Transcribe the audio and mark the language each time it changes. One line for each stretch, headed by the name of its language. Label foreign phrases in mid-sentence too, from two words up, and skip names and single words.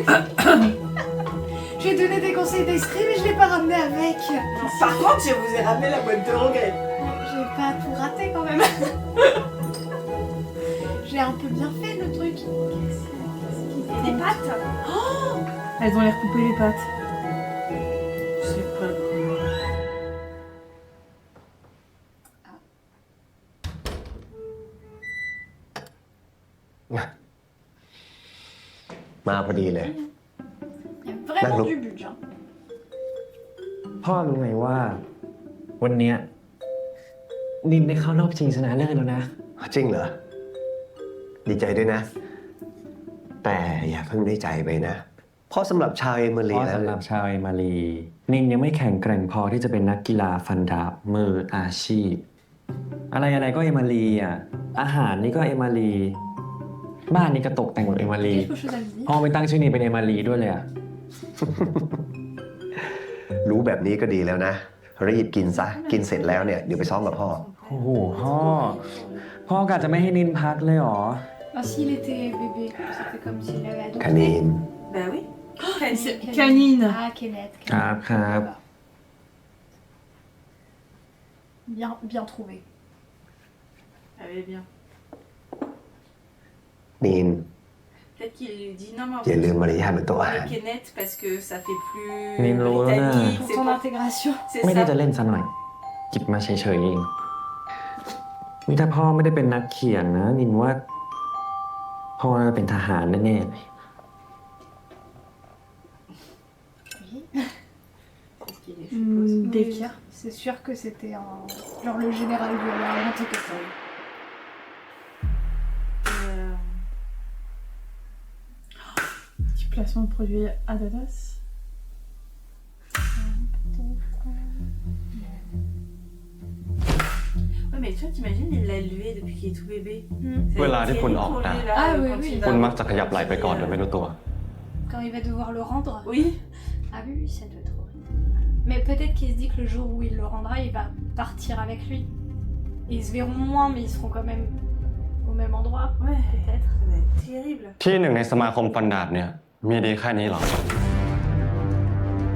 French: J'ai donné des conseils d'escrime et je l'ai pas ramené avec. Par contre, je vous ai ramené la boîte de engrais. J'ai pas tout raté quand même. J'ai un peu bien fait le truc. Des pâtes? Elles ont l'air coupées les pattes. Je sais pas.
Thai: มาพอดีเลย
French: Il y a vraiment D'accord. du budget.
Thai: พ่อรู้ไหมว่า วันเนี้ยนินได้เข้ารอบชิงชนะเลิศแล้วนะ จริงเหรอ ดีใจด้วยนะ แต่อย่าเพิ่งได้ใจไปนะ เพราะสำหรับชาวเอมิ เพ ลี ราะ แล้ว สำหรับชาวเอมารีนินยังไม่แข็งแกร่งพอที่จะเป็นนักกีฬาฟันดาบมืออาชีพ อะไรก็เอมารีอ่ะ อาหารนี่ก็เอมารี บ้านนี่ก็ตกแต่งหมดเอมารี
French: Quelque chose à me dire.
Thai: พ่อไม่ตั้งชื่อนินเป็นเอมารีด้วยเลยอ่ะ รู้แบบนี้ก็ดีแล้วนะ รีบกินซะ กินเสร็จแล้วเนี่ยเดี๋ยวไปซ้อมกับพ่อ โอ้โหพ่อกะจะไม่ให้นินพักเลยเหรอ
French: Ah, s'il était bébé, c'était comme s'il l'avait adopté. คานีน Bah oui. C'est canine. Ah, Kenneth. Crap. Bien trouvé. Elle est bien. นีน Peut-être qu'il lui dit non, mais en
Thai: อย่าลืม
French: fait,
Thai: มารยาทเหมือนตัว
French: avec Kenneth parce que ça fait plus Nino, britannique, Pour c'est ton pas- intégration. c'est
Thai: ไม่ได้
French: ça.
Thai: จะเล่นซะหน่อยจิบมาเฉยๆเองนี่ถ้าพ่อไม่ได้เป็นนักเขียนนะนินว่า พ่อเป็นทหารแน่ๆเลย
French: Oui. Peut-être qu'il est, je suppose. Des Oui, kirs. c'est sûr que c'était un... Genre le général du un truc comme ça. Petit placement de produit Adidas. Ouais, mais toi, t'imagines, il l'a élevé depuis qu'il est tout bébé. Mm. C'est
Thai: เวลาที่คุณออก
French: terrible
Thai: ด่า
French: pour lui, là, Ah, oui, quand oui. il va-
Thai: คุณมักจะขยับไหล่ไปก่อนโดยไม่รู้ตัว
French: Quand il va devoir le rendre. Oui. Ah oui, ça doit être horrible. Mais peut-être qu'il se dit que le jour où il le rendra, il va partir avec lui. Et ils se verront moins, mais ils seront quand même au même endroit. Ouais. Peut-être. Ça va être terrible.
Thai: ที่หนึ่งในสมาคมฟันดาบเนี่ย มีดีแค่นี้เหรอ